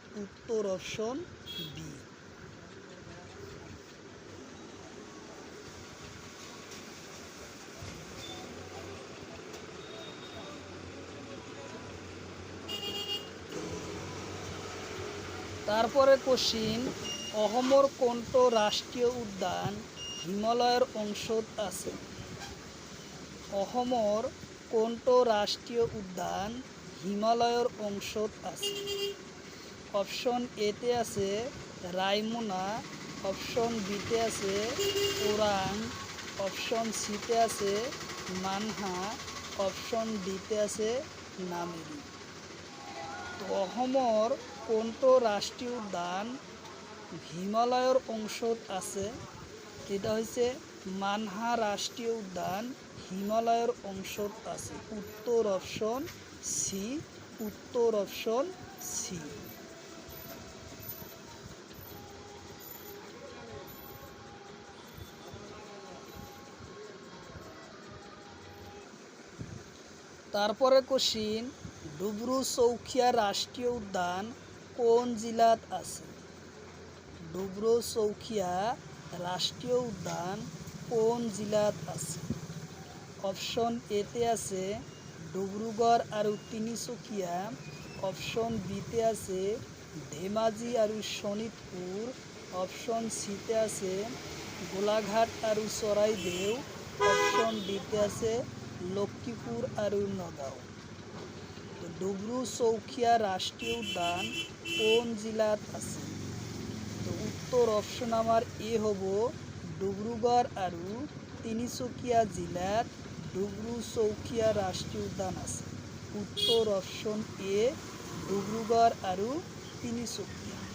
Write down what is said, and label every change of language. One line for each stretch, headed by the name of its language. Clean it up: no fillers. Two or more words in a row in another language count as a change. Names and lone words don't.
Bangla: উত্তর অপশন বি। তারপরে কোশ্চিন,
Assamese: অসমৰ কোনটো ৰাষ্ট্ৰীয় উদ্যান হিমালয়ৰ অংশত আছে? অসমৰ কোনটো ৰাষ্ট্ৰীয় উদ্যান হিমালয়ৰ অংশত আছে? অপশন এতে আছে রায়মনা, অপশন বিতে আছে ওৰাং, অপশন সিতে আছে মানহা, অপশন ডিতে আছে নামেৰি। তো অসমৰ কোনটো ৰাষ্ট্ৰীয় উদ্যান হিমালয়ৰ অংশত আছে?
Bangla: এটা হচ্ছে মানহা রাষ্ট্রীয় উদ্যান হিমালয়ের অংশত আছে। উত্তর অপশন সি। উত্তর অপশন সি। তারপরে কোশ্চিন,
Assamese: ডিব্ৰু-চৌখুয়া রাষ্ট্রীয় উদ্যান কোন জেলাত আছে? ডিব্ৰু-চৌখুয়া রাষ্ট্রীয় উদ্যান কোন জেলাত আছে? অপশন এতে আছে ডিব্ৰুগড় আৰু তিনিচুকীয়া, অপশন বিতে আছে ধেমাজি আৰু শোণিতপুৰ, অপশন সিতে আছে গোলাঘাট আৰু চৰাইদেউ, অপশন ডিতে আছে লখিমপুৰ আৰু নগাঁও। তো ডিব্ৰু-চৌখুয়া রাষ্ট্রীয় উদ্যান কোন জেলাত আছে?
Bangla: তো উত্তর অপশন আমার এ হব
Assamese: ডিব্ৰুগড় আৰু তিনিচুকীয়া জিলাত
Bangla: ডিব্ৰু-চৌখুয়া রাষ্ট্রীয় উদ্যান আছে। উত্তর অপশন এ
Assamese: ডিব্ৰুগড় আৰু তিনিচুকীয়া।